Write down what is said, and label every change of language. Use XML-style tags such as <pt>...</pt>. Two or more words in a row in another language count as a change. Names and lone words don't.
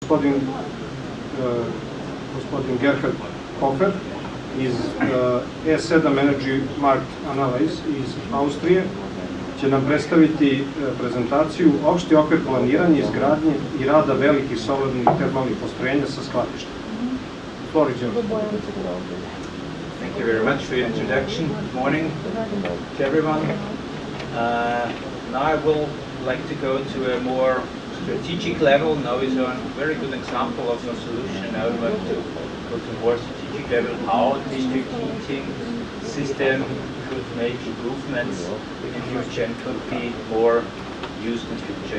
<sr>Gospodin Gerhard Hofer iz E7 Energie Markt Analyse iz Austrije će nam predstaviti prezentaciju Opšti okvir planiranja, izgradnje i rada velikih solarnih i termalnih postrojenja sa skladištem.</sr> <en>Floor is yours. Thank you very much for your introduction. Good morning to everyone. Now I will like to go to a more strategic level. Now is a very good example of a solution. I would like to go to more strategic level, how district heating system could make improvements in future and could be more used in future.</en>